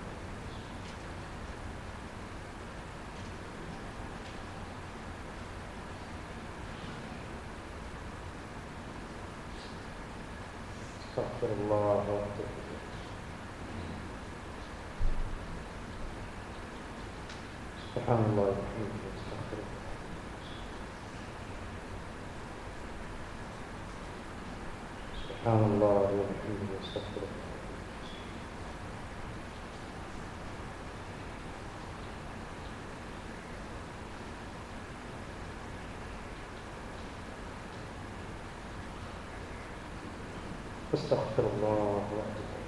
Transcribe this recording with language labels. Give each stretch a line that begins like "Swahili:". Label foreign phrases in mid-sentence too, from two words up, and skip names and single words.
Arabic: أستغفر الله وأتوب إليه. سبحان الله وبحمده أستغفر الله. سبحان الله وبحمده أستغفر الله. سبحان الله وبحمده أستغفر الله. سبحان الله وبحمده أستغفر الله. سبحان الله وبحمده أستغفر الله. سبحان الله وبحمده سبحان الله وبحمده استغفر الله. استغفر الله وحده.